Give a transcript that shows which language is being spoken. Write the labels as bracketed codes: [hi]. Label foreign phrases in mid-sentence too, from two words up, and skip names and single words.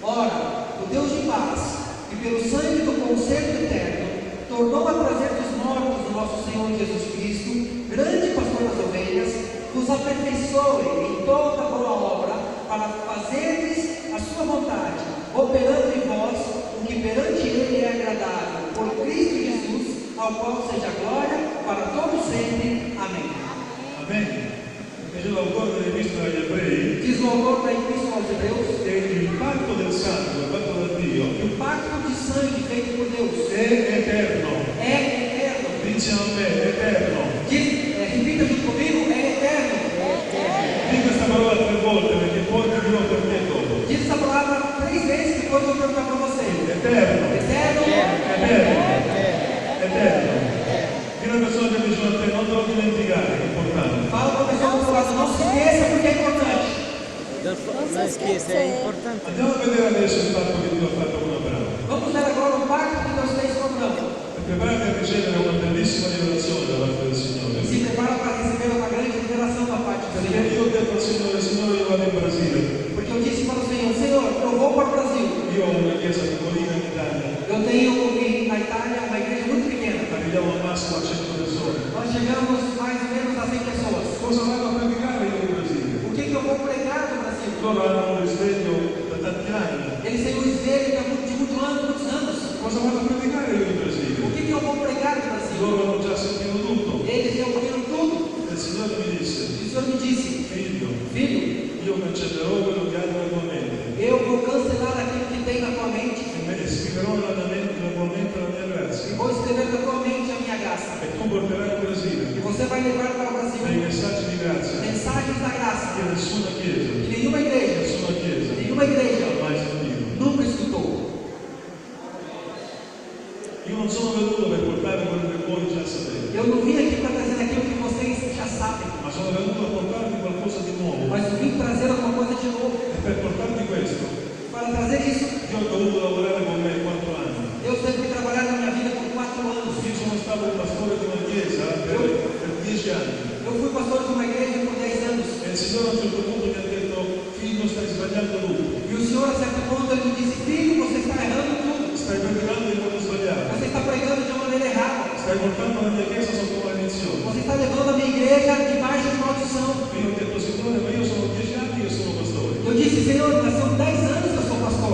[pt] Ora, o Deus de paz, que pelo sangue do concerto eterno, tornou a trazer dos mortos o nosso Senhor Jesus Cristo, grande pastor das ovelhas, vos aperfeiçoe em toda boa obra, para fazerdes a sua vontade, operando em vós o que perante Ele é agradável, por Cristo Jesus, ao qual seja glória para todos sempre. Amém. [it] Amen. Dice l'autore dell'Epistola agli Ebrei [pt] Diz o autor da Epístola aos Hebreus, [it] che il patto del sangue, fatto da Dio, [pt] o pacto de sangue feito por Deus [it] è eterno. [pt] é eterno. [it] Dice a me, è eterno. [pt] Repita junto comigo, é eterno. [it] Dico questa parola 3 volte perché poi ti dirò perché dopo. [pt] Diz essa palavra 3 vezes, depois eu vou perguntar para você. [it] Eterno. [pt] Eterno. [it] Eterno. Eterno. Di una persona che dice a te, non te lo dimenticare, è importante. [pt] Fala para a pessoa do seu lado, não se esqueça porque é importante. [it] Non scherzi, è importante. Andiamo a vedere adesso il patto che Dio ha fatto con Abramo. [pt] Vamos ver agora o pacto que Deus fez com Abraão. [it] E preparati a ricevere una bellissima rivelazione da parte del Signore. [pt] Se prepara para receber uma grande revelação da parte do [it] Perché [pt] Senhor. [it] io ho detto al Signore, Signore, io vado in Brasile. [pt] Porque eu disse para o Senhor, Senhor, eu vou para o Brasil. [it] Io ho una chiesa piccolina in Italia. [pt] Eu tenho na Itália uma igreja muito pequena. [it] Arriviamo al massimo a 100 persone. [pt] Nós chegamos mais ou menos a 100 pessoas. [it] Cosa vado a predicare io in Brasile? [pt] O que eu vou pregar no Brasil? [it] Loro hanno un risveglio da tanti anni. [pt] Eles têm um espelho de muitos anos. [it] Cosa vado a predicare io in Brasile? [pt] O que eu vou pregar no Brasil? [it] Loro hanno già sentito tutto. [pt] Eles já ouviram tudo. [it] E il Signore mi disse, [pt] E o Senhor me disse, [it] figlio, [pt] filho, [it] io cancellerò quello che hai nella tua mente [pt] eu vou cancelar aquilo que tem na tua mente [it] e scriverò nella tua mente la mia [pt] e [it] grazia. [pt] vou escrever na tua mente a minha graça. [it] E tu porterai in Brasile [pt] E você vai levar para o Brasil [it] dei messaggi di grazia [pt] mensagens da graça [it] che nessuna chiesa, [pt] que nenhuma igreja [it] ha mai sentito. [pt] nunca escutou. [it] Io non sono venuto per portare quello che voi già sapete, [pt] Eu não vim aqui para trazer aquilo que vocês já sabem, [it] ma sono venuto a portarvi qualcosa di nuovo. [pt] mas eu vim trazer alguma coisa de novo. [it] E per portarvi questo, [pt] Para trazer isso, [it] io ho dovuto lavorare con me 4 anni. [pt] eu sempre fui trabalhar na minha vida por 4 anos. [it] Io sono stato il pastore di una chiesa per 10 anni. [pt] Eu fui pastor de uma igreja por 10 anos. [it] E il Signore a un certo punto mi ha detto, figlio, stai sbagliando tutto. [pt] E o Senhor, a certo ponto, ele me disse, filho, você está errando tudo. [it] Stai predicando in modo sbagliato. [pt] Você está pregando de uma maneira errada. [it] Stai portando la mia chiesa sotto maledizione. [pt] Você está levando a minha igreja debaixo de maldição. [it] Io ho detto, Signore, ma io sono 10 anni che sono pastore. [pt] Eu disse, Senhor, mas são 10 anos que eu sou pastor.